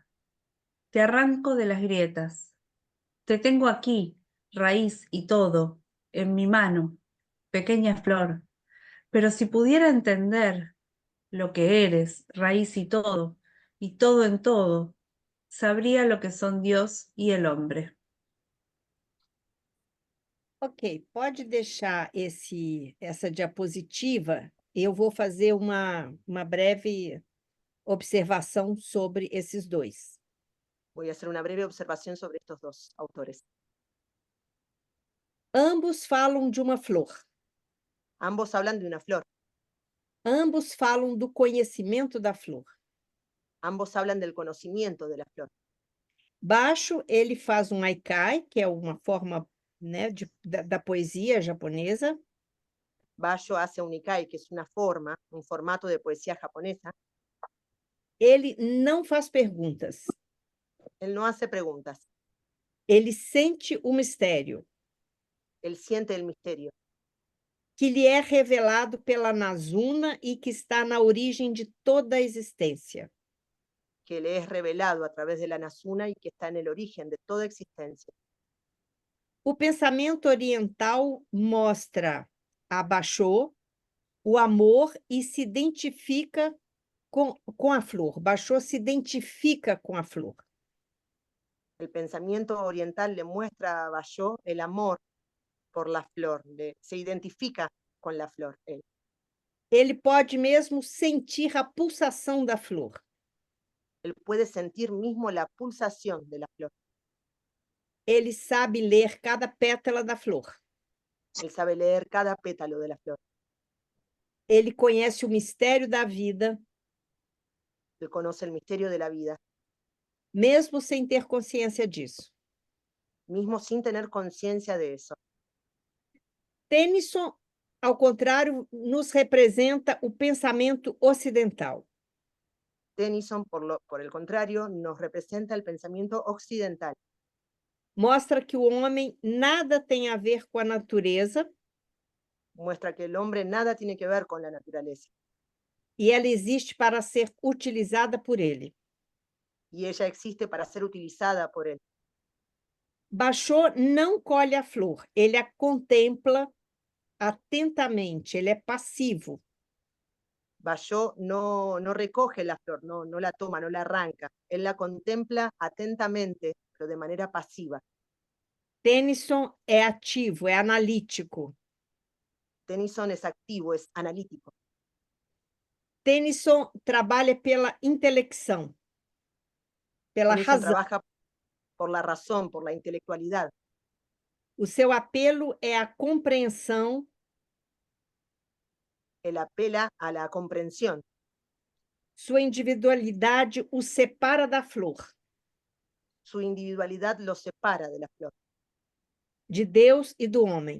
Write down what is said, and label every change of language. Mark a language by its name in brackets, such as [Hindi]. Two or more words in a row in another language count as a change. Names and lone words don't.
[Spanish] Te arranco de las grietas. Te tengo aquí, raíz y todo, en mi mano, pequeña flor. Pero si pudiera entender lo que eres, raíz y todo en todo, sabría lo que son Dios y el hombre. [Portuguese] Ok, pode deixar essa diapositiva. Eu vou fazer uma breve observação sobre esses dois. [Spanish] Voy a hacer una breve observación sobre estos dos autores. [Portuguese] Ambos falam de uma flor. [Spanish] Ambos hablan de una flor. [Portuguese] Ambos falam do conhecimento da flor. [Spanish] Ambos hablan del conocimiento de la flor. [Portuguese] Basho, ele faz um haikai, que é uma forma, né, da poesia japonesa. [Spanish] Bashō hace un ikai, que es una forma, un formato de poesía japonesa. [Portuguese] Ele não faz perguntas. [Spanish] Él no hace preguntas. [Portuguese] Ele sente o mistério. [Spanish] Él siente el misterio. [Portuguese] Que lhe é revelado pela Nasuna e que está na origem de toda a existência. [Spanish] Que le es revelado a través de la Nasuna y que está en el origen de toda existencia. [Portuguese] O pensamento oriental mostra a Bashō o amor e se identifica com a flor. Bashō se identifica com a flor. [Spanish] El pensamiento oriental le muestra a Bashō el amor por la flor, se identifica con la flor. [Portuguese] Ele pode mesmo sentir a pulsação da flor. [Spanish] Él puede sentir mismo la pulsación de la flor. [Portuguese] Ele sabe ler cada pétala da flor. [Spanish] Él sabe leer cada pétalo de la flor. [Portuguese] Ele conhece o mistério da vida. [Spanish] Él conoce el misterio de la vida. [Portuguese] Mesmo sem ter consciência disso. [Spanish] Mismo sin tener conciencia de eso. [Portuguese] Tennyson ao contrário, nos representa o pensamento ocidental. [Spanish] Tennyson, por el contrario, nos representa el pensamiento occidental. [Portuguese] Mostra que o homem nada tem a ver com a natureza [Spanish] Muestra que el hombre nada tiene que ver con la naturaleza [Portuguese] e ela existe para ser utilizada por ele. [Spanish] y ella existe para ser utilizada por él. [Portuguese] Bachot não colhe a flor, ele a contempla atentamente, ele é passivo. [Spanish] Bachot no recoge la flor, no la toma, no la arranca. Él la contempla atentamente, pero de manera pasiva. [Portuguese] Tennyson é ativo, é analítico. [Spanish] Tennyson es activo, es analítico. [Portuguese] Tennyson trabalha pela intelecção, pela [Spanish] Tennyson [Portuguese] razão. [Spanish] trabaja por la razón, por la intelectualidad. [Portuguese] O seu apelo é a compreensão. [Spanish] Él apela a la comprensión. [Portuguese] Sua individualidade o separa da flor, [Spanish] Su individualidad lo separa de la flor, [Portuguese] de Deus e do homem.